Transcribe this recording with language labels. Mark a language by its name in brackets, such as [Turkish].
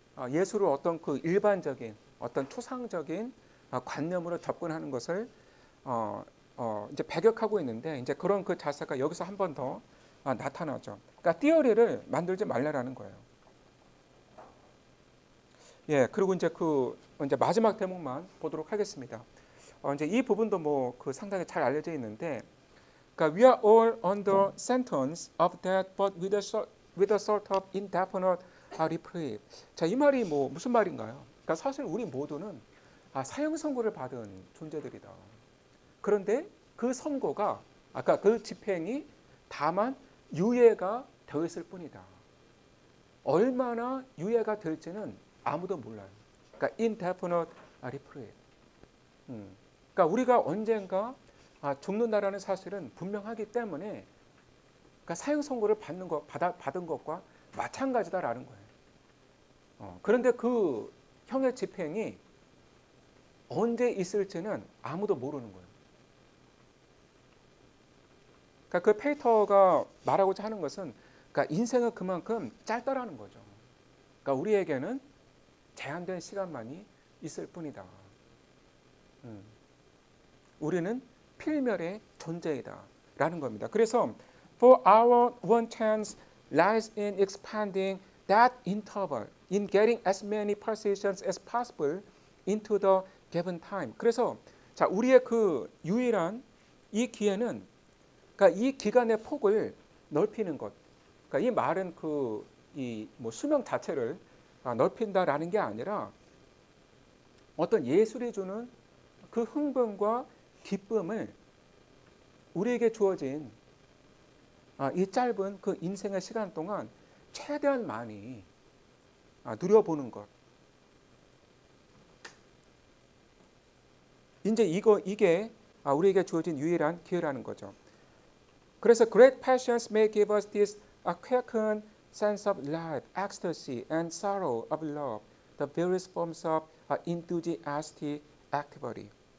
[Korean] 예술을 어떤 그 일반적인 어떤 추상적인 관념으로 접근하는 것을 이제 배격하고 있는데 이제 그런 그 자세가 여기서 한 번 더 나타나죠. 그러니까 띠어리를 만들지 말라라는 거예요. 그리고 이제 이제 마지막 대목만 보도록 하겠습니다. 이제 이 부분도 뭐 상당히 잘 알려져 있는데, 그러니까 [English] we are all under sentence of death, but with a sort of indefinite reprieve. [Korean] 자, 이 말이 뭐 무슨 말인가요? 그러니까 사실 우리 모두는 사형 선고를 받은 존재들이다. 그런데 그 선고가 아까 그 집행이 다만 유예가 되어 있을 뿐이다. 얼마나 유예가 될지는 아무도 몰라요. 그러니까 [English] indefinite reprieve. [Korean] 그러니까 우리가 언젠가 죽는다라는 사실은 분명하기 때문에 그러니까 사형 선고를 받은 것과 마찬가지다라는 거예요. 그런데 그 형의 집행이 언제 있을지는 아무도 모르는 거예요. 그러니까 그 페이터가 말하고자 하는 것은 그러니까 인생은 그만큼 짧다라는 거죠. 그러니까 우리에게는 제한된 시간만이 있을 뿐이다. 우리는 필멸의 존재이다라는 겁니다. 그래서 [English] for our one chance lies in expanding that interval, in getting as many precisions as possible into the given time. [Korean] 그래서 자 우리의 그 유일한 이 기회는 그러니까 이 기간의 폭을 넓히는 것. 그러니까 이 말은 이 뭐 수명 자체를 넓힌다라는 게 아니라 어떤 예술이 주는 그 흥분과 기쁨을 우리에게 주어진 이 짧은 그 인생의 시간 동안 최대한 많이 누려보는 것. 이제 이게 우리에게 주어진 유일한 기회라는 거죠. 그래서 [English] great passions may give us this quickened sense of life, ecstasy, and sorrow of love, the various forms of enthusiastic activity.